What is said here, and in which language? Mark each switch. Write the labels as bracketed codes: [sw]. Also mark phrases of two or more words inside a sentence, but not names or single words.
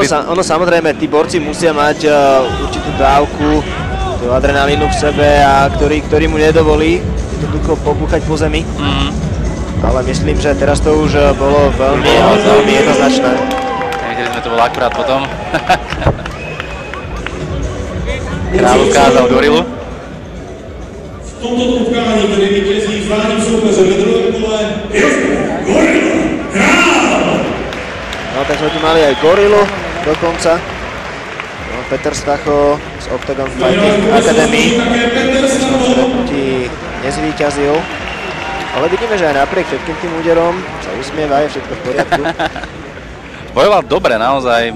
[sk] Ono samozrejme, tí borci musia mať určitú dávku tú adrenalínu v sebe a ktorý mu nedovolí jednoducho pobúchať po zemi. Ale myslím, že teraz to už bolo veľmi jednoznačné. Nevideli sme, to bolo akurát potom. Král ukázal gorilu. [cs] V tomto utkání tedy vítězí zvláštním soupeřem ve druhém kole Gorila Král. [sk] No tak sme tu mali aj gorilu dokonca. No, Peter Stacho z Octagon Fighting Academy. V stretnutí nezvíťazil. Ale vidíme, že aj napriek všetkým tým úderom sa usmieva, je všetko v poriadku. Bojoval dobre, naozaj.